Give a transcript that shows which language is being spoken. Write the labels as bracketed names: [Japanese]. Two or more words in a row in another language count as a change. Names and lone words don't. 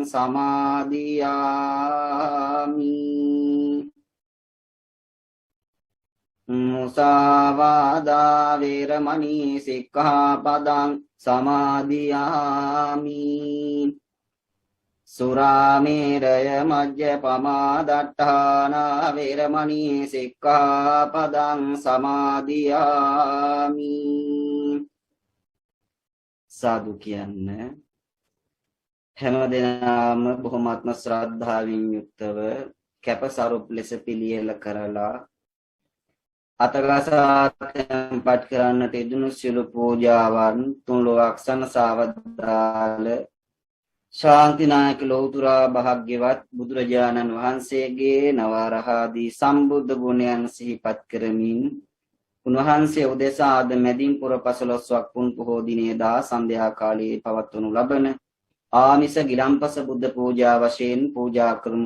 [Pali] සමාදියාමි මුසාවාදා වේරමණී සික්ඛාපදං සමාදියාමි සුරාමේරය මජ්ජපමා දට්ඨානා වේරමණී සික්ඛාපදං සමාදියාමි [Sinhala] සාදු කියන්න. හැමදෙනාම බොහොමත්ම ශ්‍රද්ධාවෙන් යුක්තව කැපසරුප් ලෙස පිළියෙල කරලා අතගසාපත් කරන්නට යෙදුණු සියලු පූජාවන් තුන් ලෝක සනසවදාල ශාන්තිනායක ලෞතුරා භාග්‍යවත් බුදුරජාණන් වහන්සේගේ නවරහාදී සම්බුද්ධ ගුණයන් සිහිපත් කරමින් උන්වහන්සේ උදෙසා අද මැදින් පුර 15ක් පුන් පොහෝ දිනේදා සන්ධ්‍යා කාලයේ පවත්වනු ලබන ආමිස ගිලම්පස බුද්ධ පූජා වශයෙන් පූජා කරමු.